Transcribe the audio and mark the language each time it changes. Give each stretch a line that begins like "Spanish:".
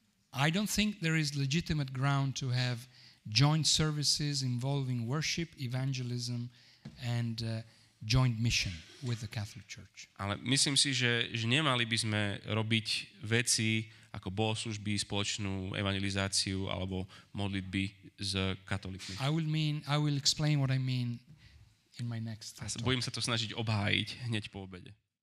English: I don't think there is legitimate ground to have joint services involving worship, evangelism, and joint mission with the Catholic Church.
Slovak: Ale myslím si, že nemali by sme robiť veci ako bohoslužby, spoločnú evangelizáciu alebo modlitby s katolíkmi.
English: I will explain what I mean in my next talk.
Slovak: Budem sa to snažiť obhájiť hneď po obede.